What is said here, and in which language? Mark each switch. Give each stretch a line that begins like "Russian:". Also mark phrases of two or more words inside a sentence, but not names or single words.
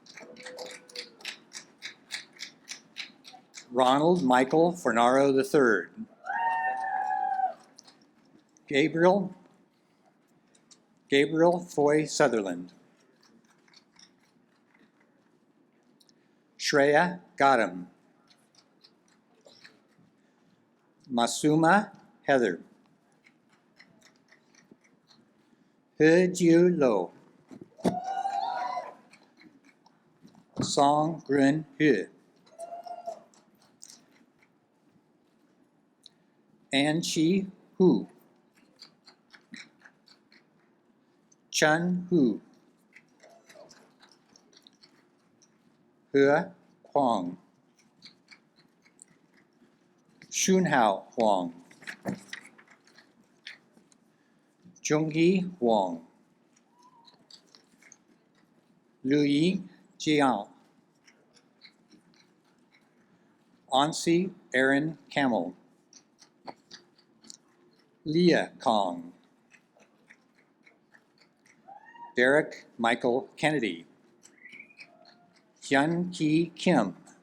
English: Ronald Michael Fornaro III, Gabriel Foy Sutherland, Shreya Gautam, Masuma Heather, He Jiu Lo, Song Grun He, An Chi Hu, Chun Hu, He Huang, Shunhao Huang, Zhongyi Huang, Luyi Jiang, Ansi Aaron Camel, Leah Kong, Derek Michael Kennedy, Hyun Ki Kim,